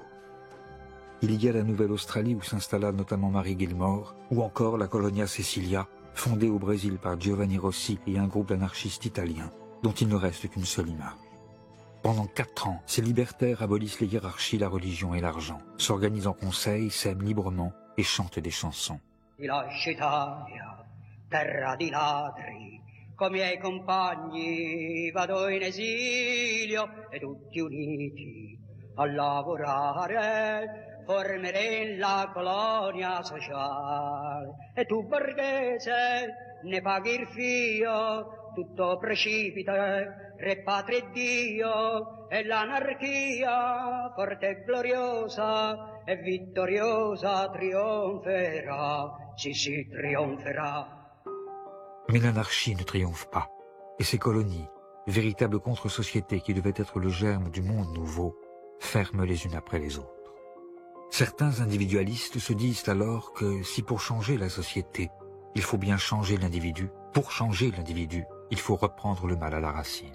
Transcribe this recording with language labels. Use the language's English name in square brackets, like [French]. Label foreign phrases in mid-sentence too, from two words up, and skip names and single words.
[French] Il y a la Nouvelle-Australie où s'installa notamment Mary Gilmore, ou encore la Colonia Cecilia, fondée au Brésil par Giovanni Rossi et un groupe d'anarchistes italiens, dont il ne reste qu'une seule image. Pendant 4 ans, ces libertaires abolissent les hiérarchies, la religion et l'argent, s'organisent en conseils, s'aiment librement et chantent des chansons. [Italian] Terra di ladri, coi miei compagni vado in esilio e tutti uniti a lavorare formeremo la colonia sociale e tu borghese ne paghi il fio, tutto precipita, re patria e Dio e l'anarchia forte e gloriosa e vittoriosa trionferà, sì trionferà. [French] Mais l'anarchie ne triomphe pas, et ces colonies, véritables contre-sociétés qui devaient être le germe du monde nouveau, ferment les unes après les autres. Certains individualistes se disent alors que si pour changer la société, il faut bien changer l'individu, pour changer l'individu, il faut reprendre le mal à la racine.